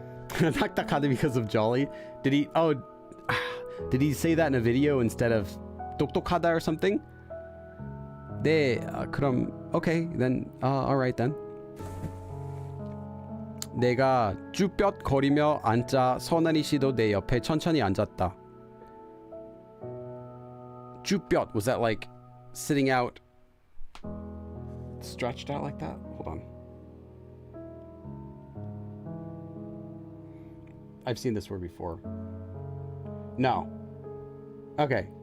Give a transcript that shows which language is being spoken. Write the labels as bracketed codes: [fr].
[en] 딱딱하다 because of jolly. Did he say that in a video instead of 똑똑하다 or something? [ko] 네, 그럼 [en] okay, then alright then. [ko] 내가 쭈뼛거리며 앉자 선아리 씨도 내 옆에 천천히 앉았다. [en] 쭈뼛, was that like sitting out stretched out like that? Hold on. I've seen this word before. No. Okay.